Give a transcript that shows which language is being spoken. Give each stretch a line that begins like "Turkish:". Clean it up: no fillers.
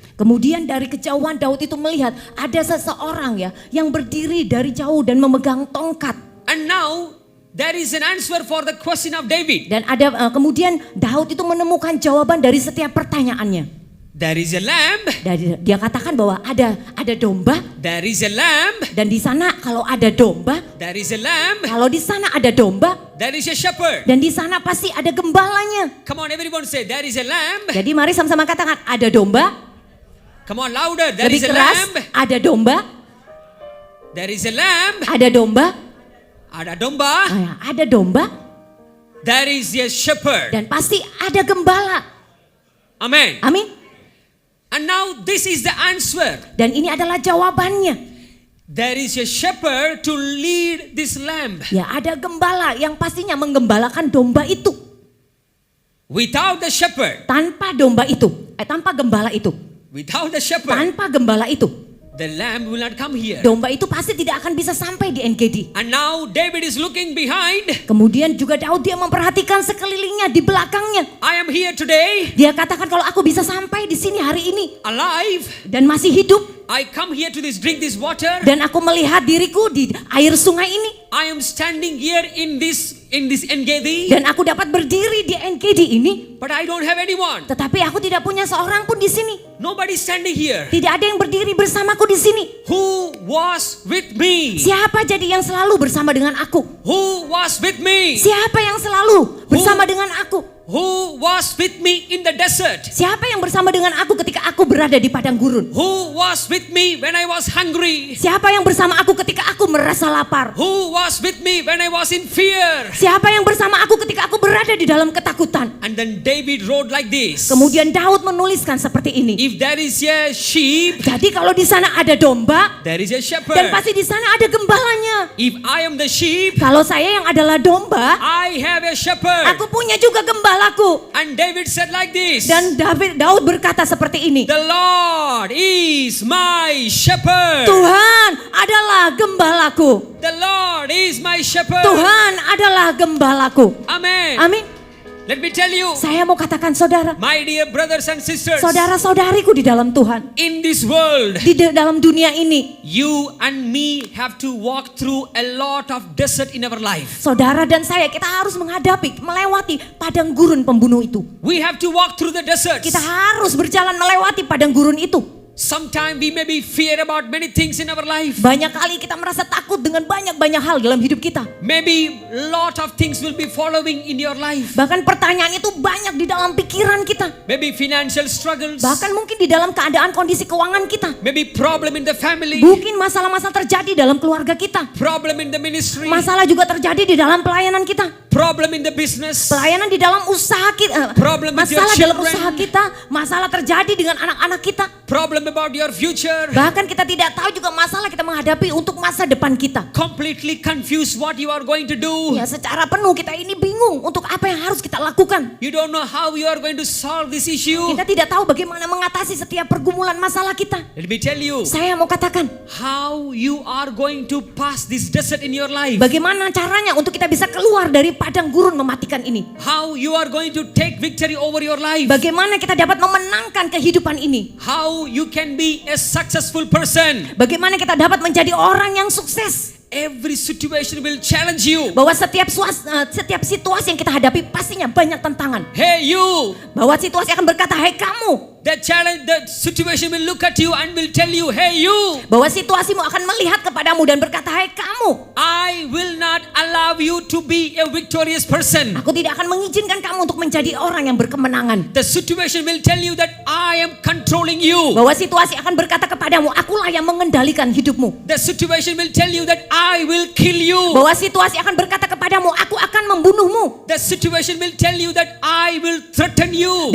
Indonesian: Kemudian dari kejauhan Daud itu melihat ada seseorang ya yang berdiri dari jauh dan memegang tongkat.
English: And now there is an answer for the question of David.
Indonesian: Dan ada kemudian Daud itu menemukan jawaban dari setiap pertanyaannya.
English: There is a lamb.
Indonesian: Dia katakan bahwa ada domba.
English: There is a lamb.
Indonesian: Dan di sana kalau ada domba,
English: There is a lamb.
Indonesian: kalau di sana ada domba,
English: There is a shepherd.
Indonesian: dan di sana pasti ada gembalanya.
English: Come on, everyone say there is a lamb.
Indonesian: Jadi mari sama-sama katakan ada domba.
English: Come on, louder. There is
Indonesian: Lebih
English: a
Indonesian: keras,
English: lamb.
Indonesian: ada domba,
English: There is a lamb.
Indonesian: ada domba, Ada domba. ada domba,
English: There is a shepherd.
Indonesian: dan pasti ada gembala.
English: Amen.
Indonesian: Amin.
English: And now this is the answer.
Indonesian: Dan ini adalah jawabannya.
English: There is a shepherd to lead this lamb.
Indonesian: Ya, ada gembala yang pastinya menggembalakan domba itu.
English: Without the shepherd,
Indonesian: Tanpa domba itu, tanpa gembala itu,
English: without the shepherd,
Indonesian: tanpa gembala itu,
English: the lamb will not come here.
Indonesian: domba itu pasti tidak akan bisa sampai di Engedi.
English: And now David is looking behind.
Indonesian: Kemudian juga Daud dia memperhatikan sekelilingnya di belakangnya.
English: I am here today,
Indonesian: Dia katakan kalau aku bisa sampai di sini hari ini
English: alive.
Indonesian: dan masih hidup
English: I come here to drink this water.
Indonesian: dan aku melihat diriku di air sungai ini
English: I am standing here in this Engedi,
Indonesian: dan aku dapat berdiri di Engedi ini,
English: but I don't have anyone.
Indonesian: tetapi aku tidak punya seorang pun di sini.
English: Nobody standing here.
Indonesian: Tidak ada yang berdiri bersamaku di sini.
English: Who was with me?
Indonesian: Siapa jadi yang selalu bersama dengan aku?
English: Who was with me?
Indonesian: Siapa yang selalu bersama dengan aku?
English: Who was with me in the desert?
Indonesian: Siapa yang bersama dengan aku ketika aku berada di padang gurun?
English: Who was with me when I was hungry?
Indonesian: Siapa yang bersama aku ketika aku merasa lapar?
English: Who was with me when I was in fear?
Indonesian: Siapa yang bersama aku ketika aku berada di dalam ketakutan?
English: And then David wrote like this.
Indonesian: Kemudian Daud menuliskan seperti ini.
English: If there is a sheep,
Indonesian: Jadi kalau di sana ada domba,
English: there is a
Indonesian: dan
English: shepherd.
Indonesian: pasti di sana ada gembalanya.
English: If I am the sheep,
Indonesian: Kalau saya yang adalah domba,
English: I have a shepherd.
Indonesian: aku punya juga gembalaku.
English: And David said like this.
Indonesian: Dan Daud berkata seperti ini.
English: The Lord is my shepherd.
Indonesian: Tuhan adalah gembalaku.
English: The Lord is my shepherd.
Indonesian: Tuhan adalah gembalaku.
English: Amen.
Indonesian: Amin.
English: Let me tell you,
Indonesian: Saya mau katakan saudara,
English: my dear brothers and sisters,
Indonesian: saudara-saudariku di dalam Tuhan,
English: in this world,
Indonesian: di dalam dunia ini,
English: you and me have to walk through a lot of desert in our life.
Indonesian: saudara dan saya, kita harus melewati padang gurun pembunuh itu.
English: We have to walk through the deserts.
Indonesian: Kita harus berjalan melewati padang gurun itu.
English: Sometimes we may be fear about many things in our life.
Indonesian: Banyak kali kita merasa takut dengan banyak hal dalam hidup kita.
English: Maybe lot of things will be following in your life.
Indonesian: Bahkan pertanyaan itu banyak di dalam pikiran kita.
English: Maybe financial struggles.
Indonesian: Bahkan mungkin di dalam keadaan kondisi keuangan kita.
English: Maybe problem in the family.
Indonesian: Mungkin masalah-masalah terjadi dalam keluarga kita.
English: Problem in the ministry.
Indonesian: Masalah juga terjadi di dalam pelayanan kita.
English: Problem in the business.
Indonesian: Pelayanan di dalam usaha kita.
English: Problem with your
Indonesian: Masalah dalam
English: children.
Indonesian: usaha kita. Masalah terjadi dengan anak-anak kita.
English: Problem about your future.
Indonesian: Bahkan kita tidak tahu juga masalah kita menghadapi untuk masa depan kita.
English: Completely confused what you are going to do.
Indonesian: Ya, secara penuh kita ini bingung untuk apa yang harus kita lakukan.
English: You don't know how you are going to solve this issue.
Indonesian: Kita tidak tahu bagaimana mengatasi setiap pergumulan masalah kita.
English: Let me tell you
Indonesian: Saya mau katakan,
English: how you are going to pass this desert in your life.
Indonesian: bagaimana caranya untuk kita bisa keluar dari padang gurun mematikan ini.
English: How you are going to take victory over your life.
Indonesian: Bagaimana kita dapat memenangkan kehidupan ini.
English: How you can be a successful person.
Indonesian: Bagaimana kita dapat menjadi orang yang sukses.
English: Every situation will challenge you.
Indonesian: Bahwa setiap situasi yang kita hadapi pastinya banyak tantangan.
English: Hey you.
Indonesian: Bahwa situasi akan berkata, "Hai kamu."
English: That situation will look at you and will tell you, hey you.
Indonesian: Bahwa situasimu akan melihat kepadamu dan berkata, "Hai kamu."
English: I will not allow you to be a victorious person.
Indonesian: Aku tidak akan mengizinkan kamu untuk menjadi orang yang berkemenangan.
English: The situation will tell you that I am controlling you.
Indonesian: Bahwa situasi akan berkata kepadamu, "Akulah yang mengendalikan hidupmu."
English: The situation will tell you that I will kill you.
Indonesian: Bahwa situasi akan berkata kepadamu, "Aku akan membunuhmu."
English: The situation will tell you that I will threaten you.